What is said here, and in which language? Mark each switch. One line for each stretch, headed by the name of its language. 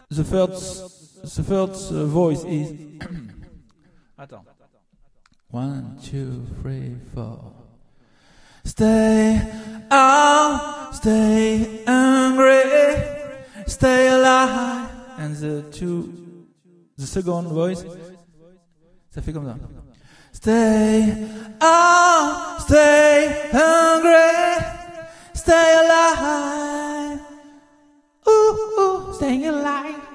English: The first voice is.
French: Attends.
English: One, two, three, four. Stay, I'll stay hungry, stay alive. And the second voice,
French: ça fait comme ça.
English: Stay, oh, stay hungry, stay alive, ooh, ooh, stay alive.